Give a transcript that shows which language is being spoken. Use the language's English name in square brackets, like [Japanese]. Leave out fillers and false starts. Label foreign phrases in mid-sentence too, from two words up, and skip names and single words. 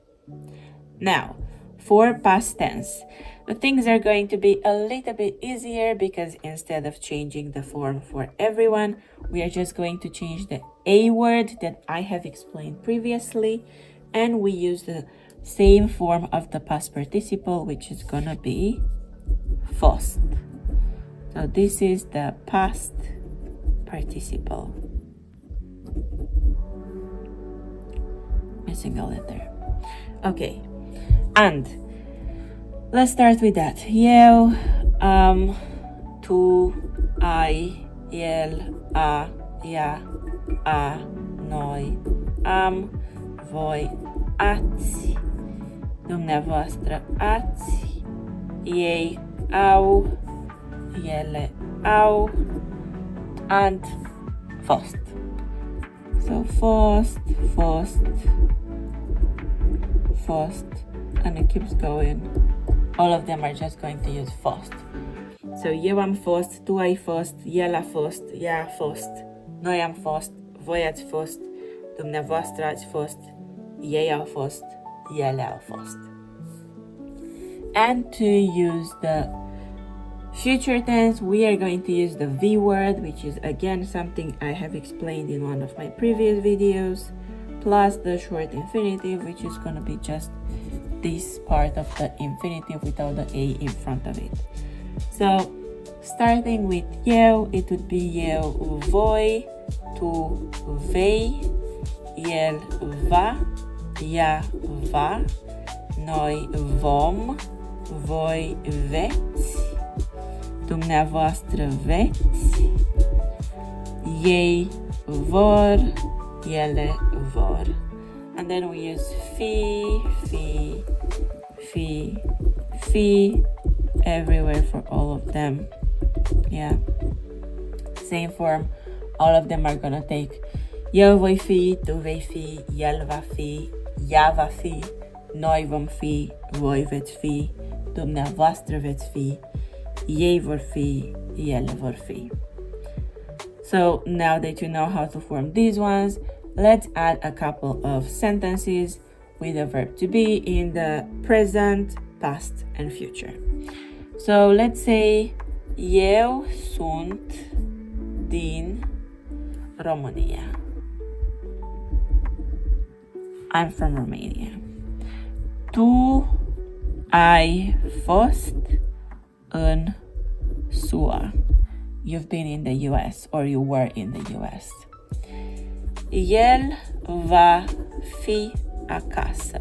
[English] Now, for past tense, the things are going to be a little bit easier, because instead of changing the form for everyone, we are just going to change the A word that I have explained previously, and we use the same form of the past participle, which is gonna be fost. So this is the past participle. Missing a letter. Okay, and let's start with that. [Romanian] Eu, tu, ai, el, a, ea, a, noi, am, voi, ați, dumneavoastră ați, ei au, ele au, and fost. So fost, fost, fost, [English] and it keeps going. All of them are just going to use fost. [Romanian] So eu am fost, tu ai fost, el a fost, ea a fost, noi am fost, voi ați fost, dumneavoastră ați fost, ei au fost, ele au fost. [English] And to use the future tense, we are going to use the V word, which is again something I have explained in one of my previous videos, plus the short infinitive, which is going to be just this part of the infinitive without the A in front of it. So, starting with eu, it would be [Romanian] eu voi, tu vei, el va, ea va, noi vom, voi veți, dumneavoastră veți, ei vor, ele vor. [English] And then we use [Romanian] fi, fi, fi, fi [English] everywhere for all of them. Yeah. Same form. All of them are gonna take [Romanian] eu voi fi, tu vei fi, el va fi, ea va fi, noi vom fi, voi veți fi, dumneavoastră veți fi, ei vor fi, ele vor fi. [English] So now that you know how to form these ones, let's add a couple of sentences with the verb to be in the present, past, and future. So let's say, [Romanian] eu sunt din România. [English] I'm from Romania. [Romanian] Tu ai fost în SUA. [English] You've been in the US or you were in the US. [Romanian] El va fi acasă.